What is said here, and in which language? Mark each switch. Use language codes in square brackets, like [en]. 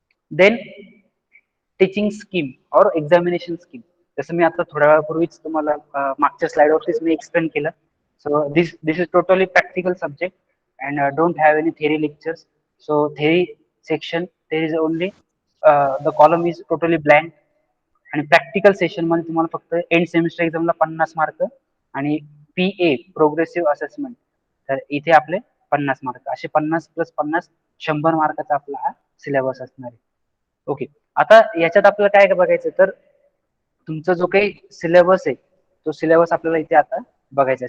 [en] Then teaching scheme और examination scheme. [mr] जसं मी आता थोड्या वेळापूर्वीच तुम्हाला मागच्या स्लाइडवरतीच मी एक्सप्लेन केलं. [en] So this is totally practical subject and don't have any theory lectures. So theory section there is only the column is totally blank. [mr] आणि practical session मध्ये तुम्हाला फक्त एंड सेमिस्टर एक्झामला 50 मार्क आणि PA प्रोग्रेसिव्ह असेसमेंट, तर इथे आपले 50 mark, असे 50 + 50 100 मार्काचा आपला हा सिलेबस असणार आहे. ओके. आता याच्यात आपल्याला काय बघायचं, तर तुमचा जो काही सिलेबस आहे तो सिलेबस आपल्याला इथे आता बघायचा आहे.